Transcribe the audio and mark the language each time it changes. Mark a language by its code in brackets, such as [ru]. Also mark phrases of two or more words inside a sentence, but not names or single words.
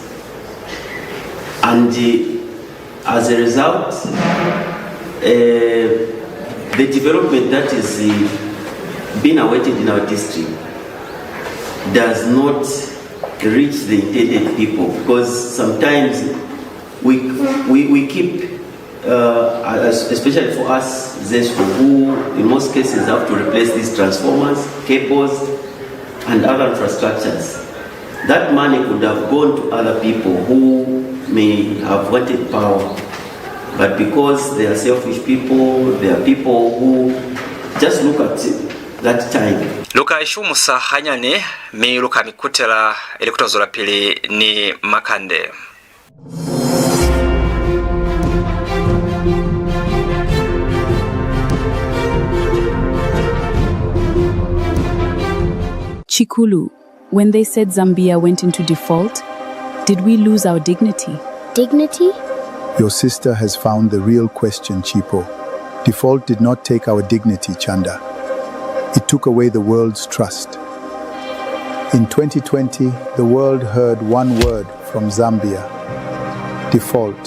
[en] And as a result, the development that is being awaited in our district does not reach the intended people, because sometimes we keep, especially for us, who in most cases have to replace these transformers, cables, and other infrastructures. That money could have gone to other people who may have wanted power, but because they are selfish people, they are people who just look at that time. [loz] Luka ishumusa hanyane mi luka mikutela ilikutozola pili ni makande. [en] Chikulu, when they said Zambia went into default, did we lose our dignity? Dignity? Your sister has found the real question, Chipo. Default did not take our dignity, Chanda. It took away the world's trust. In 2020, the world heard one word from Zambia: default.